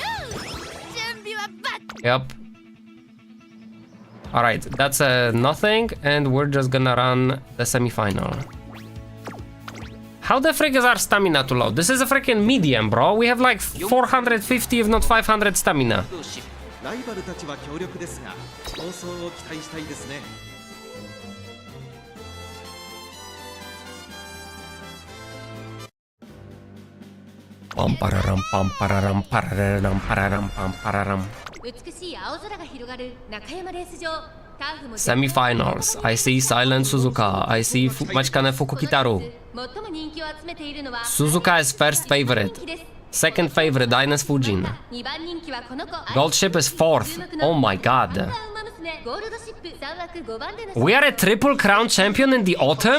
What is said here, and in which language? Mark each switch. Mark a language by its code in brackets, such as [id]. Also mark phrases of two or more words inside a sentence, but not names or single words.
[en] Yep. Alright, that's a nothing, and we're just gonna run the semi-final. How the frick is our stamina too low? This is a freaking medium, bro. We have like 450 if not 500 stamina. [ja] ライバルたちは強力ですが、競争を期待したいですね。 Pam pararam pam pararam pararam pararam pam pararam. 美しい青空が広がる中山レース場。 [en] Semi-finals. I see Silent Suzuka. I see Machikane Fukukitaru. Suzuka is first favorite. Second favorite, Ines Fujin. Gold Ship is fourth. Oh my god. We are a triple crown champion in the autumn?